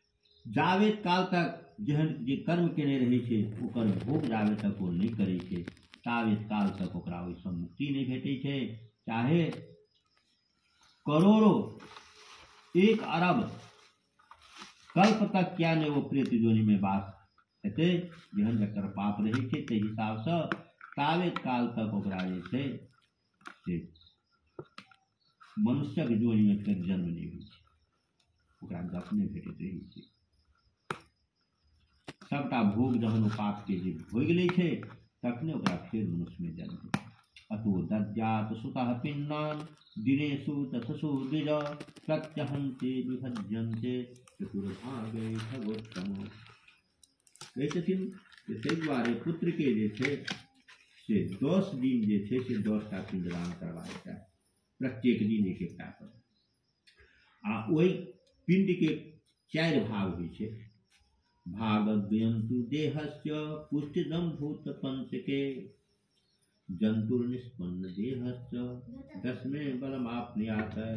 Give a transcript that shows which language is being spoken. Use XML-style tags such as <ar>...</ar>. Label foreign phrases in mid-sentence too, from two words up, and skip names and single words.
<mai>जावेत काल तक जेहन जे कर्म केने रहै छै ओकर भोग जावे तक ओ नहि करै छै, ताबत काल तक ओकरा ओहिसँ मुक्ति नहीं भेटै छै। चाहे करोड़ों 1 अरब कल्प तक क्या नहीं वो प्रेत योनि में वास हेतै, जेहन जकर पाप रहै छै ताहि हिसाबसँ ताबत काल तक ओकरा जे छै से मनुष्यक योनिमे फेर जन्म नहीं होइ छै, ओकरा गप नहीं भेटैत रहै छै। सबटा भोग जहन ओ पापके जे भोगि लै छै तखने ओकरा फेर मनुष्यमे जन्म होइ छै।</mai> <sa>अतो दद्यात सुतः पिण्डान् दिनेषु तथसु द्विज प्रत्यहन्ते विभज्यन्ते चतुर्भागे भगवत्तम।</sa> <mai>कहै छथिन जे ताहि दुआरे पुत्रके जे छै से 10 दिन जे छै से 10टा पिण्डदान करबाक चाही, प्रत्येक दिन एक एकटा कर। आ ओहि पिण्डके 4 भाग होइ छै।</mai> <sa>भागद्वयन्तु देहस्य पुष्टिदं भूत पंचके जंतुर्निष्पन्न देहस्य दशमे बलमाप्नुयात्।</sa>